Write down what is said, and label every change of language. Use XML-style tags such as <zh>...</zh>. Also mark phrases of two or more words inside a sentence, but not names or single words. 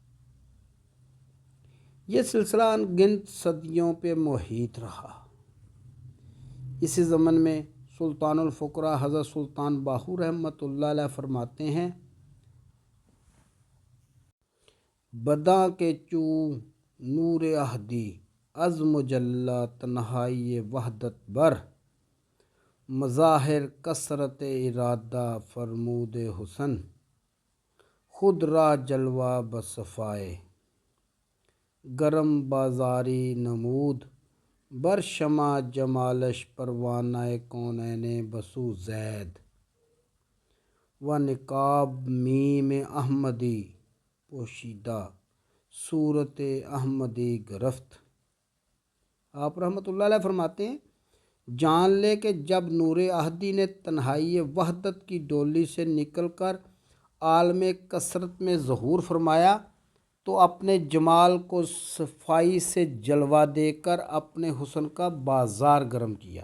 <ur>یہ سلسلہ ان گنت صدیوں پہ محیط رہا۔ اسی زمن میں سلطان الفقراء حضرت سلطان باہو رحمۃ اللہ علیہ فرماتے ہیں،</ur> <fa>بداں کے چو نور احدی از مجلا تنہائی وحدت بر، مظاہر کثرت ارادہ فرمود حسن، خود را جلوہ بصفائے گرم بازاری نمود، بر شمع جمالش پروانہ کونین بسو زید، و نقاب میم احمدی پوشیدہ صورت احمدی گرفت۔</fa> <ur>آپ رحمۃ اللہ علیہ فرماتے ہیں، جان لے کہ جب نور احدی نے تنہائی وحدت کی ڈولی سے نکل کر عالم کثرت میں ظہور فرمایا تو اپنے جمال کو صفائی سے جلوہ دے کر اپنے حسن کا بازار گرم کیا۔</ur>